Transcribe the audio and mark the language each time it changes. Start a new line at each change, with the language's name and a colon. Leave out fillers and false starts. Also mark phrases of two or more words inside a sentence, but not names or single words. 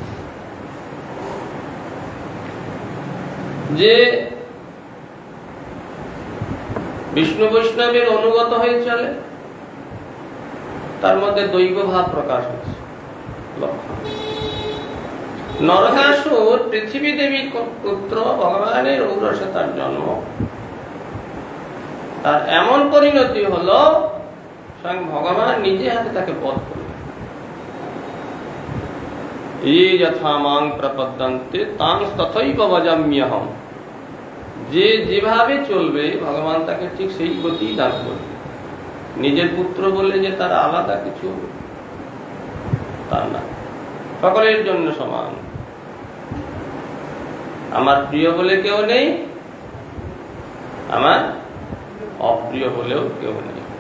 Bangla: যে বিষ্ণু বৈষ্ণবের অনুগত হয়ে চলে তার মধ্যে দৈব ভাব প্রকাশ হচ্ছে, লক্ষণ। নরকাসুর পৃথিবী দেবীর পুত্র, ভগবানের ঔরসে তার জন্ম, তার এমন পরিণতি হলো স্বয়ং ভগবান নিজে হাতে তাকে বধ করলেন।
Sanskrit: ये यथा मां प्रपद्यन्ते तां तथैव भजाम्यहम्।
Bangla: যে যেভাবে চলবে ভগবান তাকে ঠিক সেই গতি দান করবে। নিজের পুত্র বলে যে তার আলাদা কিছু তার না, সকলের জন্য সমান। আমার প্রিয় বলে কেউ নেই, আমার অপ্রিয় বলেও কেউ নেই।